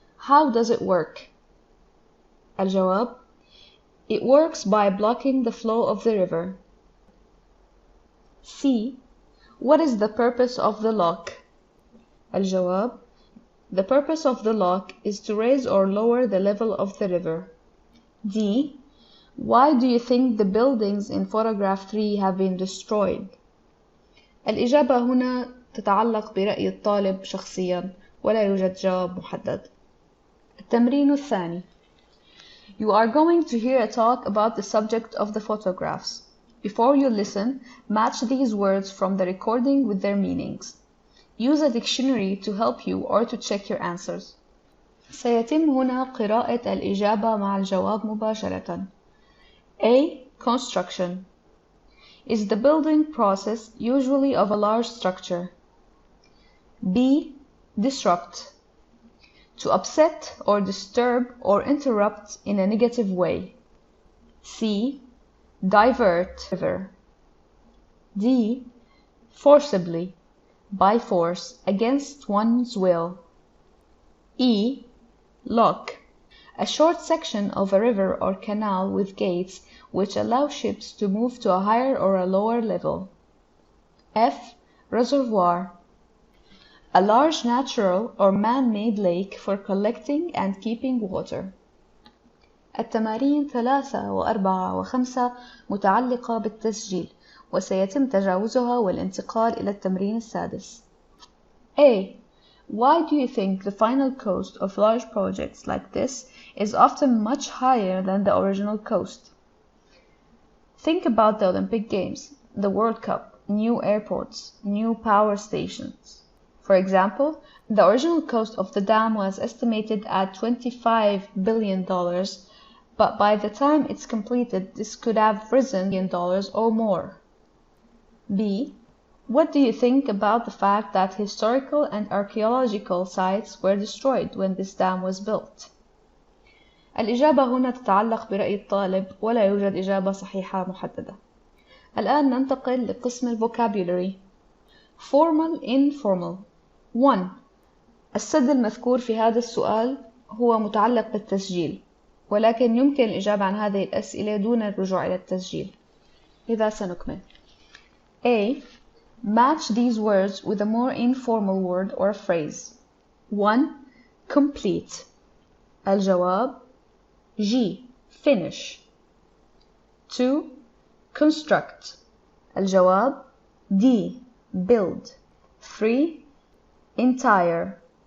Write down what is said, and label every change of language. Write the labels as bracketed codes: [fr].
[en] How does it work? [ar] الجواب: [en] It works by blocking the flow of the river. C. What is the purpose of the lock? [ar] الجواب: [en] The purpose of the lock is to raise or lower the level of the river. D. Why do you think the buildings in photograph 3 have been destroyed? [ar] الإجابة هنا تتعلق برأي الطالب شخصيا ولا يوجد جواب محدد. التمرين الثاني. [en] You are going to hear a talk about the subject of the photographs. Before you listen, match these words from the recording with their meanings. Use a dictionary to help you or to check your answers. [ar] سيتم هنا قراءة الإجابة مع الجواب مباشرة. [en] A. Construction. Is the building process usually of a large structure? B. Disrupt. To upset or disturb or interrupt in a negative way. C. Divert. D. Forcibly. By force, against one's will. E. Lock. A short section of a river or canal with gates which allow ships to move to a higher or a lower level. F. Reservoir. A large natural or man-made lake for collecting and keeping water. [ar] التمارين 3 و4 و5 متعلقة بالتسجيل وسيتم تجاوزها والانتقال إلى التمرين السادس. [en] A. Why do you think the final cost of large projects like this is often much higher than the original cost? Think about the Olympic Games, the World Cup, new airports, new power stations. For example, the original cost of the dam was estimated at $25 billion, but by the time it's completed, this could have risen $1 billion or more. B. What do you think about the fact that historical and archaeological sites were destroyed when this dam was built? [ar] الإجابة هنا تتعلق برأي الطالب ولا يوجد إجابة صحيحة محددة. الآن ننتقل لقسم الفوكابولري. [en] Formal informal. 1. [ar] السد المذكور في هذا السؤال هو متعلق بالتسجيل، ولكن يمكن الإجابة عن هذه الأسئلة دون الرجوع إلى التسجيل. إذا سنكمل. A. [en] Match these words with a more informal word or phrase. 1. Complete. [ar] الجواب: [en] G. Finish. 2. Construct. [ar] الجواب: [en] D. Build. 3. Entire.